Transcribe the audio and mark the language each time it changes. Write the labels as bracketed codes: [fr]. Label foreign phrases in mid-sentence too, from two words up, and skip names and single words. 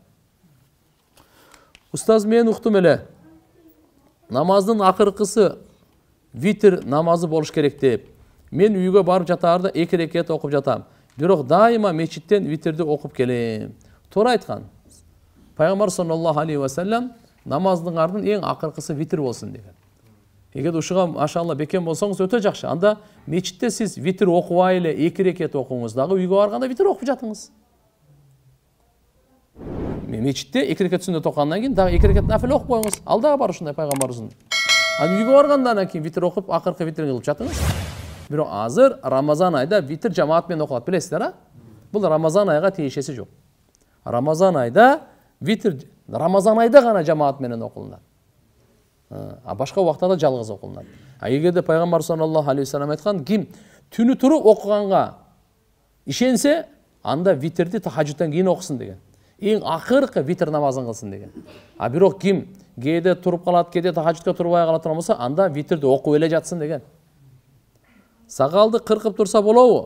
[ky] Устаз, мен уктум эле. Намаздын акыркысы витр намазы болуш керек деп. Мен үйгө барып жатаарда 2 рекет окуп жатам. Бирок дайыма мечиттен витрди окуп келем. Туура айткан. Пайгамбар [ar] صلى الله عليه وسلم [ky] намаздыңардын эң акыркысы витр болсун деген. Эгер ушуга машалла бекем болсоңуз өтө жакшы. Анда мечитте сиз витр окубай эле 2 рекет окуңуз, дагы үйгө барганда витр окуп жатыңыз. Мечитте 2 рекет сүннөт окугандан кийин дагы 2 рекет нафил окуп коюңуз. Ал дагы бар ушундай пайгамбарыбыздын. Аны үйгө баргандан кийин витр окуп, акыркы витр кылып жатыңыз. Бирок азыр Рамазан айда витр жамаат менен окулат, билесиздер, а? Бул Рамазан айга тиешеси жок. Рамазан айда витр Рамазан айда гана жамаат менен окулунат. А башка убактарда жалгыз окулунат. А эгерде пайгамбар [ar] صلى الله عليه وسلم [ky] айткан, ким түнү туруп окуганга ишенсе, анда витрди тахажжудтан кийин окусун деген. Ең ақырқы витр намазын қылсын деген. А бирок ким кээде туруп калат, кээде тахажжудка турбай кала турган болсо, анда витрди окуп эле жатсын деген. Сакалды кыркып турса болобу?